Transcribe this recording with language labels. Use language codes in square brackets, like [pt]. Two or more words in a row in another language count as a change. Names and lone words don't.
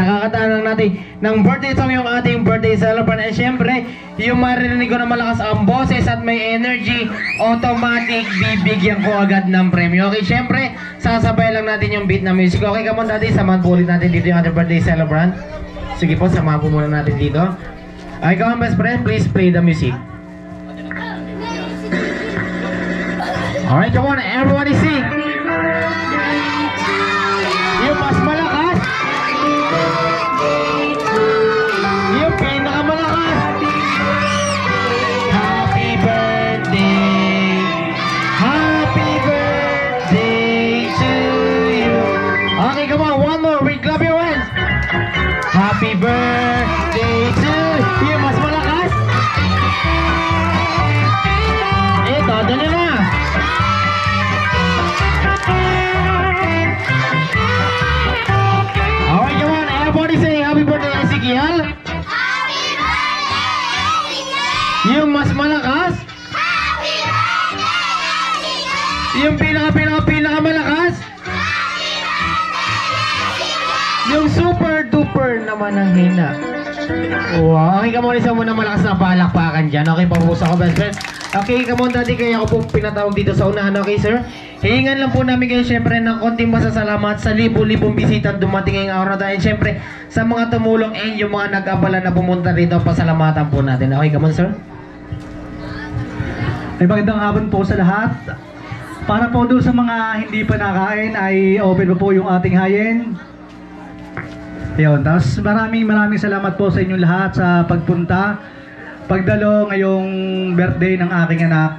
[tl] Kakataan lang natin ng birthday song yung ating birthday celebrant. And syempre, yung maririnig ko na malakas ang boses at may energy, automatic, bibigyan ko agad ng premyo. Okay, syempre, sasabay lang natin yung beat na music. [en] Okay, come on daddy, [tl] samahan po ulit natin dito yung ating birthday celebrant. Sige po, samahan po muna natin dito. [en] Okay, come on best friend, please play the music. Alright, come on, everybody sing. [tl] Yung mas malakas. Yung pinakamalakas. [en] Happy birthday. Happy birthday to you. Okay, come on, one more. We clap your hands. Happy birthday to you. [tl] Mas malakas. Ito, dali na. [en] Alright, come on, everybody say happy birthday, Ezekiel. Happy birthday, Ezekiel. [tl] Yung mas malakas. [en] Happy birthday, Ezekiel. [tl] Yung pinakamalakas. [en] Happy birthday, Ezekiel. [tl] Yung [en] super duper [tl] naman ang hina. [en] Wow, okay, come on, [tl] isa muna malakas na palakpakan dyan. Okay, pabusa ko, [en] best friend. Okay, come on, daddy, [tl] kaya ako po pinatawag dito sa unahan. [en] Okay, sir? [tl] Hihingan lang po namin kayo syempre ng konting masasalamat sa libo-libong bisita dumating ngayong araw na tayo. And syempre, sa mga tumulong and yung mga nag-abala na pumunta rito, pasalamatan po natin. [en] Okay, come on, sir? [tl] Ay magandang hapon po sa lahat. Para po doon sa mga hindi pa nakain ay open po yung ating hayin. Ayun, tapos maraming salamat po sa inyong lahat sa pagpunta. Pagdalo ngayong birthday ng aking anak.